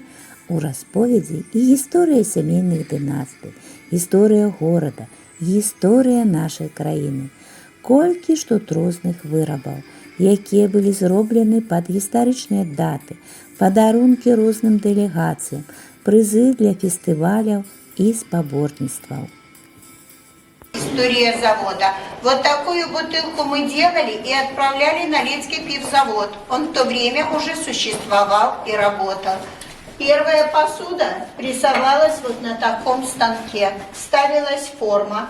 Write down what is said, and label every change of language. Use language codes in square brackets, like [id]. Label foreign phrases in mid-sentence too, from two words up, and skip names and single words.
[be] У расповедзі і гісторыя сямейных дынастый, гісторыя горада, гісторыя нашай краіны. Колькі ж тут розных вырабаў, якія былі зроблены пад гістарычныя даты, падарункі розным дэлегацыям, прызы для фестываляў і спаборніцтваў. [ru] История завода. Вот такую бутылку мы делали и отправляли на Ленский пивзавод. Он в то время уже существовал и работал. Первая посуда прессовалась вот на таком станке. Ставилась форма.